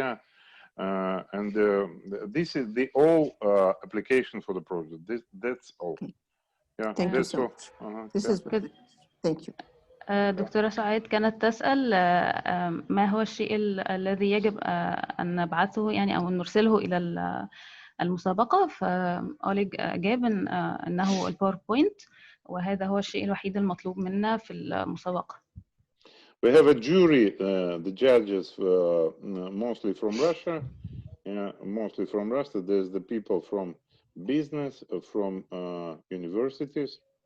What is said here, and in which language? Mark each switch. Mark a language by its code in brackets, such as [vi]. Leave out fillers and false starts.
[en] Yeah. And this is the all application for the project. That's all. Okay. Yeah. Thank you so much. This is good. Thank you. [ar] دكتورة سعاد كانت تسأل ما هو الشيء الذي يجب أن نبعثه يعني أو نرسله إلى المسابقة، فأوليج أجاب أنه الباوربوينت، وهذا هو الشيء الوحيد المطلوب منا في المسابقة. [en] We have a jury, the judges mostly from Russia. Yeah, mostly from Russia. There's the people from business, from universities.